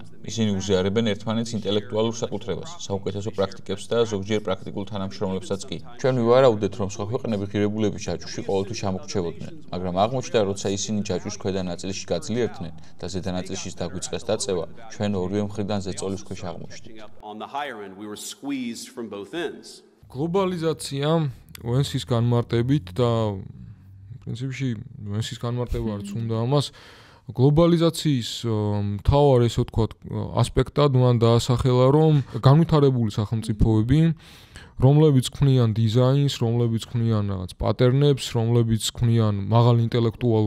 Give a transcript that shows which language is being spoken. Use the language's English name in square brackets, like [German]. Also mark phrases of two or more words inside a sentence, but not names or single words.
[Georgian] ისინი უზიარებენ ერთმანეთს ინტელექტუალურ საკუთრებას, საუკეთესო პრაქტიკებს და ზოგჯერ პრაქტიკულ თანამშრომლებსაც კი. ჩვენ ვივარაუდეთ, რომ სხვა ქვეყნები ღირებულების ჯაჭვში ყოველთვის ამოქჩებოდნენ, მაგრამ აღმოჩნდა, როცა ისინი ჯაჭვის ქვედა ნაწილში გაძლიერდნენ და ზედა ნაწილშიც დაგვიწყეს დაწევა, ჩვენ ორივე მხრიდან ზეწოლის ქვეშ აღმოჩნდით. [English] We were squeezed from both ends. [Georgian] გლობალიზაცია ვენსის განმარტებით და პრინციპში ვენსის განმარტება არც უნდა ამას გლობალიზაციის მთავარ ესე ვთქვათ ასპექტად მან დაასახელა, რომ განვითარებული სახელმწიფოები, რომლებიც ქმნიან დიზაინს, რომლებიც ქმნიან რაღაც პატერნებს, რომლებიც ქმნიან მაღალ ინტელექტუალურ